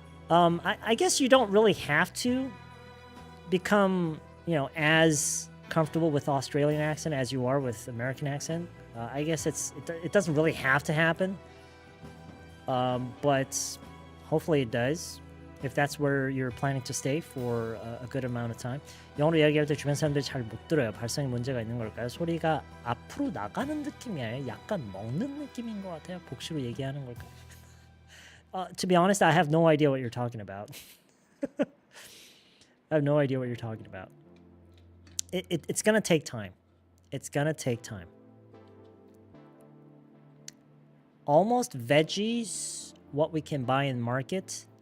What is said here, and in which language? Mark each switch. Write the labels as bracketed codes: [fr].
[en] I guess you don't really have to become, as comfortable with Australian accent as you are with American accent. I guess it doesn't really have to happen. But hopefully it does, if that's where you're planning to stay for a good amount of time. [ko] 영어로 이야기할 때 주변 사람들이 잘 못 들어요. 발성에 문제가 있는 걸까요? 소리가 앞으로 나가는 느낌이 아니라 약간 먹는 느낌인 것 같아요. 복수로 얘기하는 걸까요? [en] To be honest, I have no idea what you're talking about. I have no idea what you're talking about. It's gonna take time. It's gonna take time. Almost veggies, what we can buy in the market.